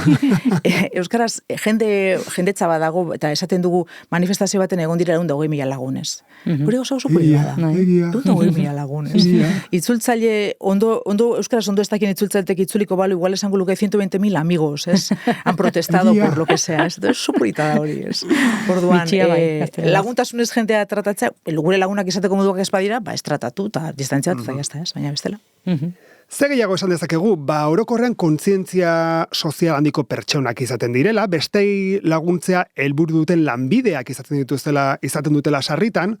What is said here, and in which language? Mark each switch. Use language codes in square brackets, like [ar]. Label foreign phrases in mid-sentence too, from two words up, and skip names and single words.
[eu] Euskaraz jendetza badago eta esaten dugu manifestazio baten egon dira 120.000 lagunez. Gure oso polita da. 120.000 lagunez. Itzultzaile, ondo euskaraz ondo ez dakien itzultzailetek itzuliko balu, igual esango luke 120.000 amigos, ez? [es] Han protestado por lo que sea, [eu] ez? Oso polita da hori, ez? Orduan, laguntasunez jendea tratatzea, gure lagunak izateko moduak ez badira, ez tratatu, eta distantzia bat, eta jazta, ez? Baina bestela. Ze gehiago esan dezakegu, orokorrean kontzientzia sozial handiko pertsonak izaten direla, bestei laguntzea helburu duten lanbideak izaten dutela sarritan.